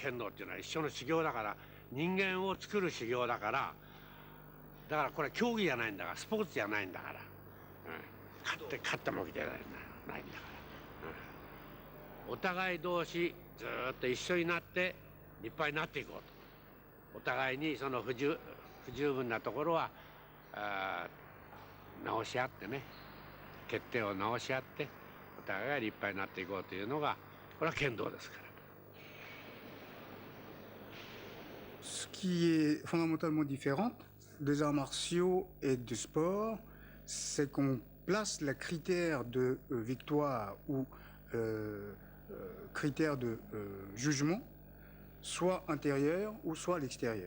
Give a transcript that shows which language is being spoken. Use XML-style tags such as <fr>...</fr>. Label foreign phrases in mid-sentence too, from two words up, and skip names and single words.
<ja>剣道っていうのは一緒の修行だから、人間を作る修行だから、だからこれは競技じゃないんだから、スポーツじゃないんだから、勝った負けじゃないんだから、お互い同士ずっと一緒になって立派になっていこうと。お互いにその不十分なところは直し合ってね、欠点を直し合ってお互いが立派になっていこうというのがこれは剣道ですから。</ja> <fr>Ce qui est fondamentalement différent des arts martiaux et du sport, c'est qu'on place le critère de victoire ou critère de jugement soit intérieur ou soit à l'extérieur.</fr>